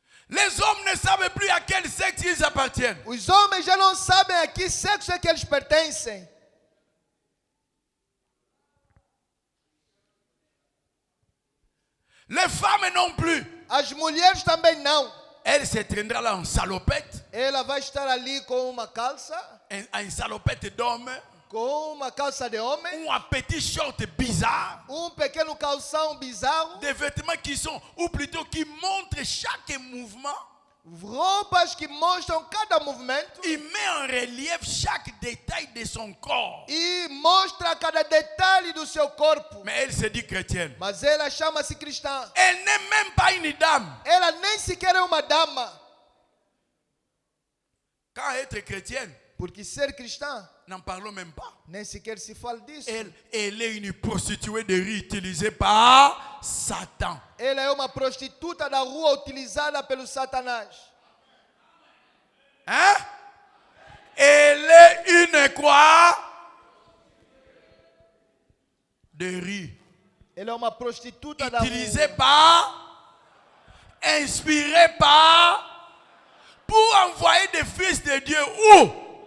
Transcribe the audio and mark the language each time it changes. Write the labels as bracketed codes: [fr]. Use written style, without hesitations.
[fr] Les hommes ne savent plus à quel sexe ils appartiennent. [pt] Os homens já não sabem a que sexo é que eles pertencem. [fr] Les femmes non plus. [pt] As mulheres também não. [fr] Elle se traînera là en salopette. [pt] Ela vai estar ali com uma calça, [fr] En salopette d'homme. [pt] com uma calça de homem, [fr] Ou un petit short bizarre. [pt] pequeno calção bizarro, [fr] Des vêtements qui sont, ou plutôt qui montrent chaque mouvement. [pt] roupas que mostram cada movimento [fr] Il met en relief chaque détail de son corps. [pt] e mostra cada detalhe do seu corpo. [fr] Mais elle se dit chrétienne. [pt] Mas ela chama-se cristã. [fr] Elle n'est même pas une dame. [pt] Ela nem sequer é uma dama. [fr] Quand être chrétienne, [pt] Porque ser cristã, [fr] n'en parlons même pas. [pt] nem sequer se fala disso. [fr] Elle est une prostituée de rue utilisée par Satan. [pt] Ela é uma prostituta da rua utilizada pelo Satanás. [fr] Hein? Elle est une quoi? De rue. [pt] Ela é uma prostituta da rua. [fr] Utilisée par, inspirée par, pour envoyer des fils de Dieu où?